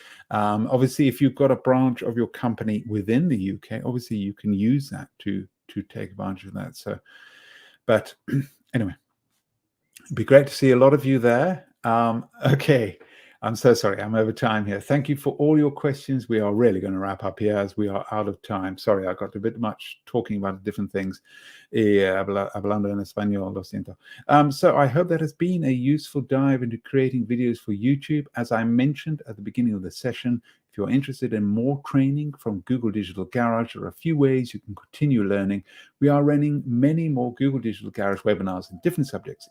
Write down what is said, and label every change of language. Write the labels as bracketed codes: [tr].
[en] Obviously, if you've got a branch of your company within the UK, obviously you can use that to take advantage of that. So, but anyway, it'd be great to see a lot of you there. Okay, I'm so sorry, I'm over time here. Thank you for all your questions. We are really going to wrap up here as we are out of time. Sorry, I got a bit much talking about different things. [es] Hablando en español, lo siento. [en] So I hope that has been a useful dive into creating videos for YouTube. As I mentioned at the beginning of the session, if you're interested in more training from Google Digital Garage, there are a few ways you can continue learning. We are running many more Google Digital Garage webinars in different subjects.